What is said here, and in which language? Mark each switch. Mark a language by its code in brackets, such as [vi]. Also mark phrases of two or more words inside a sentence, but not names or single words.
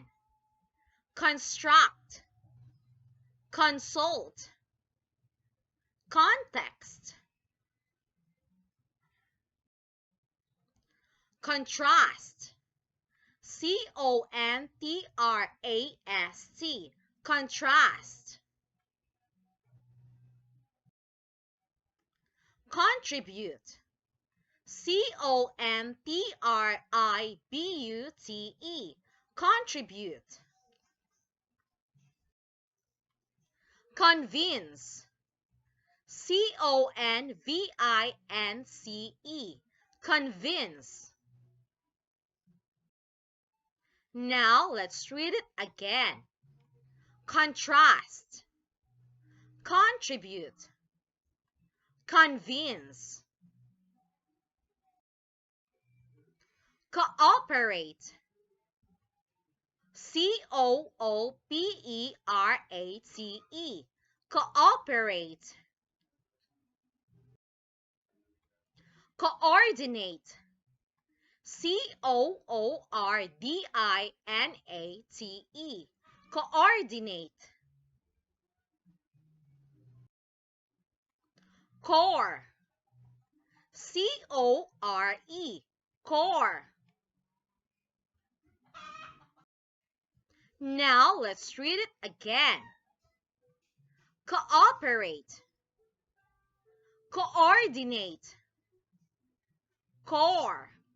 [en] Construct, consult, context, contrast, C-O-N-T-R-A-S-T, contrast, contribute, C-O-N-T-R-I-B-U-T-E, contribute, convince, C-O-N-V-I-N-C-E, convince. Now let's read it again. Contrast, contribute, convince, cooperate, C-O-O-P-E-R-A-T-E, cooperate, coordinate, C-O-O-R-D-I-N-A-T-E, coordinate, core, C-O-R-E, core. Now let's read it again. Cooperate, coordinate, core.